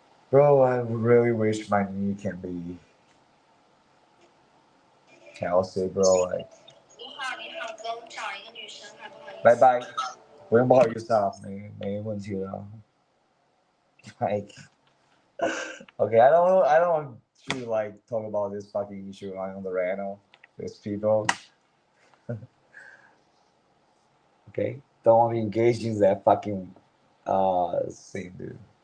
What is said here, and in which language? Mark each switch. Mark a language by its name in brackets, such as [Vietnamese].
[English] Bro, I really wish my knee can be Kelsey bro like [Chinese] 你好，哥，我找一个女生，还不好意思。拜拜，不用不好意思啊，没问题的。 [English] Like okay, I don't want to like talk about this fucking issue on the random with people. Okay, don't want to engage in that fucking thing, dude.